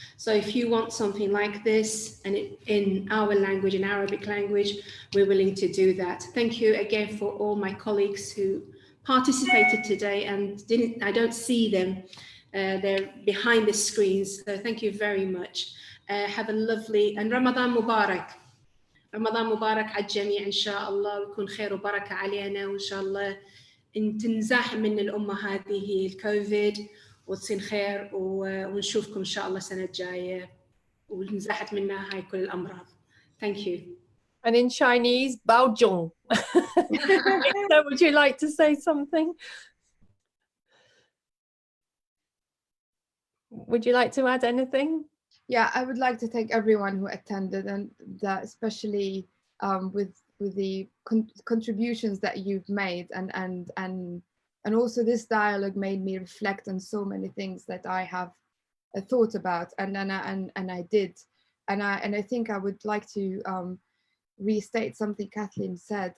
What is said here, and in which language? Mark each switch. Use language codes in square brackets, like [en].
[en] So if you want something like this and in our language, in Arabic language, we're willing to do that. Thank you again for all my colleagues who participated today, and I don't see them. They're behind the screens. So thank you very much. Have a lovely and Ramadan Mubarak. [ar] رمضان مبارك على الجميع إن شاء الله، ويكون خير وبركة علينا، وإن شاء الله إن تنزاح من الأمة هذه الكوفيد وتصير خير، ونشوفكم إن شاء الله السنة الجاية ونزاحت منها هاي كل الأمراض. [en] Thank you. And in Chinese, Bao Zhong. Would you like to say something? Would you like to add anything? Yeah, I would like to thank everyone who attended, and that especially with the contributions that you've made, and also this dialogue made me reflect on so many things that I have thought about, and I did, and I think I would like to restate something Kathleen said.